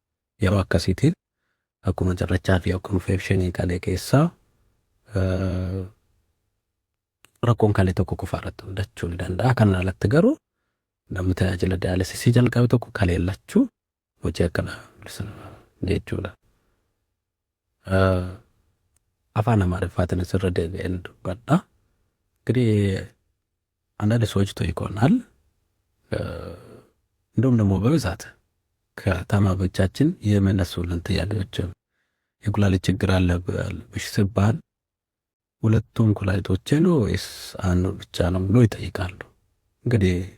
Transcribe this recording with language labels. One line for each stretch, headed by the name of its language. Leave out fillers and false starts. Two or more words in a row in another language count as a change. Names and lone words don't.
Oromo: Yeroo akkasiitiin akkuma carrachaa fi akkuma infekshinii kalee keessaa rakkoon kalee tokko qofa irratti mudachuu ni danda'a. Kanaan alatti garuu namni tajaajila diyaalisisii jalqabe tokko kalee lachuu hojii akka dhaabagadhaa jechuudha.
Amharic: አፋን አማርፋትን ስረደ እንደቀጣ እንግዲህ አንዳንድ ሰዎች ይቆናል እንደውም ደግሞ በብዛት ከታማሚዎቻችን የመነሱልን ጥያቄዎች የኩላሊት ችግር አለብሽ ሲባል ሁለቱም ኩላሊቶቼ ነው ወይስ አንዱ ብቻ ነው ብሎ ይጠይቃሉ። እንግዲህ